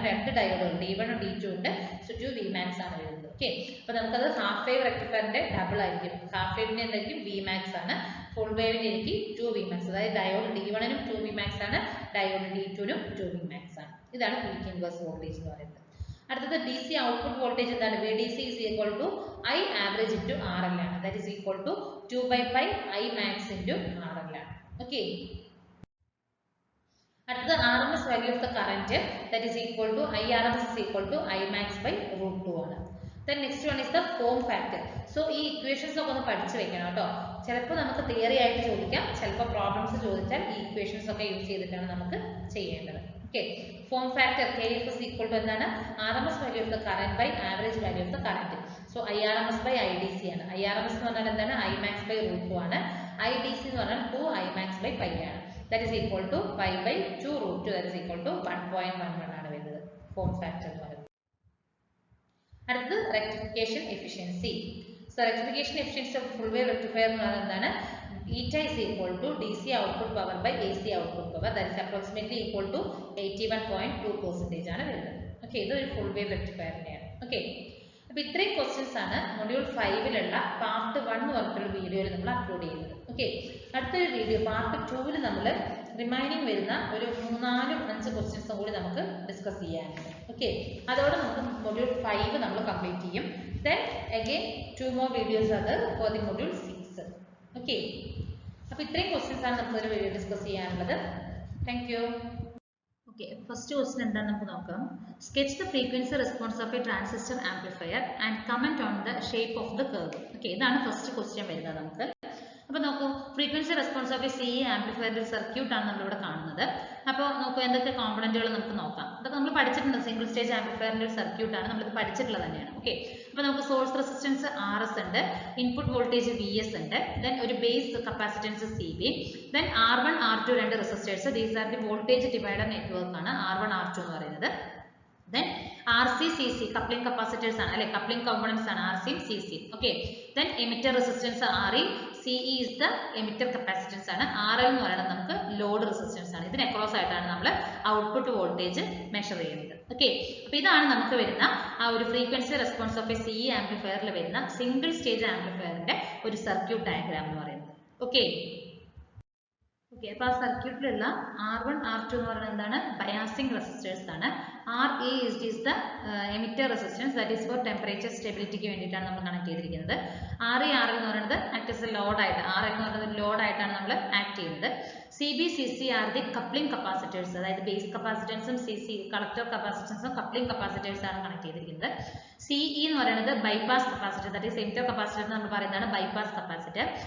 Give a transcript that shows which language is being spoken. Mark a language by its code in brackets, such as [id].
[ml] കാരണം രണ്ട് ഡയോഡുകൾ D1 D2 ഉണ്ട്. സോ 2 Vmax ആണ് വരുന്നത്. ഓക്കെ, അപ്പോൾ നമുക്കത് ഹാഫ് വേവ് റെക്ടിഫയറിന്റെ ഡബിൾ ആയിരിക്കും. ഹാഫ് വേവിന്റെ എന്തായിരിക്കും, Vmax ആണ്. ഫുൾ വേവിന്റെ എനിക്ക് 2 Vmax, അതായത് ഡയോഡ് D1 നും 2 Vmax ആണ്, ഡയോഡ് D2 നും 2 Vmax ആണ്. ഇതാണ് പീക്ക് ഇൻവേഴ്സ് വോൾട്ടേജ് എന്ന് പറയുന്നത്. അടുത്തത് DC ഔട്ട്പുട്ട് വോൾട്ടേജ് എന്താണ്, [en] VDC is equal to I average into RL [ml] ആണ്. [en] That is equal to 2/pi I max into RL ആണ്. [ml] ഓക്കെ, അടുത്തത് [en] RMS value of the current, that is equal to IRMS is equal to I max by √2 ആണ്. Then next one is the form factor. [ml] So ഈ equations ഒക്കെ ഒന്ന് പഠിച്ചു വെക്കണം കേട്ടോ. ചിലപ്പോൾ നമുക്ക് തിയറി ആയിട്ട് ചോദിക്കാം, ചിലപ്പോൾ പ്രോബ്ലംസ് ചോദിച്ചാൽ ഈ ഇക്വേഷൻസ് ഒക്കെ യൂസ് ചെയ്തിട്ടാണ് നമുക്ക് ചെയ്യേണ്ടത്. Okay, form factor KF is equal to എന്താണ്, [en] RMS value of the current [ml] by average value of the current. [en] So IRMS by IDC ആണ്. [ml] IRMS എന്ന് പറഞ്ഞാൽ എന്താണ്, I max by √2 ആണ്. IDC എന്ന് പറഞ്ഞാൽ 2 I max by pi ആണ്. [en] That is equal to pi by 2 √2, that is equal to 1.11 [ml] ആണ് വരുന്നത് ഫോം ഫാക്ടർ എന്ന് പറയുന്നത്. അടുത്തത് rectification efficiency. So rectification efficiency of full wave rectifier എന്ന് പറയുന്നത് എന്താണ്, [en] eta is equal to DC output power by AC output power, that is approximately equal to 81.2% [ml] ആണ് വരുന്നത്. ഓക്കെ, ഇത് ഒരു ഫുൾ വേവ് റെക്ടിഫയറിന്റെയാണ്. ഓക്കെ, അപ്പോൾ ഇത്രയും ക്വസ്റ്റ്യൻസ് ആണ് മൊഡ്യൂൾ 5-ലുള്ള പാർട്ട് 1 എന്ന് പറഞ്ഞിട്ടുള്ള വീഡിയോയിൽ നമ്മൾ അപ്ലോഡ് ചെയ്യുന്നത്. ഓക്കെ, അടുത്തൊരു വീഡിയോ പാർട്ട് 2-ൽ നമ്മൾ റിമൈനിങ് വരുന്ന ഒരു 3-4-5 ക്വസ്റ്റ്യൻസും കൂടി നമുക്ക് ഡിസ്കസ് ചെയ്യാനുണ്ട്. ഓക്കെ, അതോടെ നമുക്ക് മൊഡ്യൂൾ 5 നമ്മൾ കംപ്ലീറ്റ് ചെയ്യും. [en] Then again 2 more videos are for the module 6. [ml] Okay, അപ്പോൾ ഇത്രയും ക്വസ്റ്റ്യൻസ് ആണ് നമുക്ക് ഒരു വീഡിയോ ഡിസ്കസ് ചെയ്യാനുള്ളത്. [en] Thank you. [ml] Okay, first question എന്താണ് നമുക്ക് നോക്കാം. [en] Sketch the frequency response of a transistor amplifier and comment on the shape of the curve. [ml] Okay, ഇതാണ് ഫസ്റ്റ് ക്വസ്റ്റ്യൻ വരുന്നത് നമുക്ക്. അപ്പോൾ നോക്കൂ, frequency response of A CE ആംപ്ലിഫയറിന്റെ സർക്യൂട്ട് ആണ് നമ്മളിവിടെ കാണുന്നത്. അപ്പോൾ നോക്കൂ എന്തൊക്കെ കോമ്പണന്റുകൾ നമുക്ക് നോക്കാം. ഇതൊക്കെ നമ്മൾ പഠിച്ചിട്ടുണ്ട്. സിംഗിൾ സ്റ്റേജ് ആംപ്ലിഫയറിന്റെ ഒരു സർക്യൂട്ട് ആണ്, നമ്മളിത് പഠിച്ചിട്ടുള്ളത് തന്നെയാണ്. ഓക്കെ, അപ്പോൾ നമുക്ക് സോഴ്സ് റെസിസ്റ്റൻസ് RS ഉണ്ട്, ഇൻപുട്ട് വോൾട്ടേജ് VS ഉണ്ട്, ദെൻ ഒരു base capacitance CB, then R1 R2 രണ്ട് resistors, these are the voltage divider network ആണ് R1 R2 എന്ന് പറയുന്നത്. Then RC CC coupling capacitors ആണ് അല്ലെ, coupling components ആണ് RC CC. Okay, then emitter resistance RE, [en] CE is the emitter capacitance [ml] ആണ്, RL എന്ന് പറയുന്നത് നമുക്ക് ലോഡ് റെസിസ്റ്റൻസ് ആണ്. ഇതിന് അക്രോസ് ആയിട്ടാണ് നമ്മൾ ഔട്ട്പുട്ട് വോൾട്ടേജ് മെഷർ ചെയ്യുന്നത്. ഓക്കെ, അപ്പോൾ ഇതാണ് നമുക്ക് വരുന്ന ആ ഒരു frequency response of A CE ആംപ്ലിഫയറിൽ വരുന്ന സിംഗിൾ സ്റ്റേജ് ആംപ്ലിഫയറിന്റെ ഒരു സർക്യൂട്ട് ഡയഗ്രാം എന്ന് പറയുന്നത്. ഓക്കെ, അപ്പോൾ ആ സർക്യൂട്ടിലുള്ള R1 R2 എന്ന് പറയുന്നത് എന്താണ്, ബയാസിംഗ് റെസിസ്റ്റേഴ്സ് ആണ്. [en] RE is the emitter resistance, that is for temperature stabilityക്ക് [ml] വേണ്ടിയിട്ടാണ് നമ്മൾ കണക്ട് ചെയ്തിരിക്കുന്നത്. RE RL എന്ന് പറയുന്നത് ആക്ട് ആസ് എ ലോഡ് ആയിട്ട്, RL എന്ന് പറയുന്നത് ലോഡ് ആയിട്ടാണ് നമ്മൾ ആക്ട് ചെയ്യുന്നത്. [en] CB CC are the coupling capacitors, [ml] അതായത് ബേസ് കപ്പാസിറ്റൻസും CC കളക്ടർ കപ്പാസിറ്റൻസും കപ്ലിംഗ് കപ്പാസിറ്റേഴ്സ് ആണ് കണക്ട് ചെയ്തിരിക്കുന്നത്. CE എന്ന് പറയുന്നത് bypass capacitor, [en] that is [ml] emitter capacitor നമ്മൾ പറയുന്നതാണ് ബൈപാസ് കപ്പാസിറ്റർ.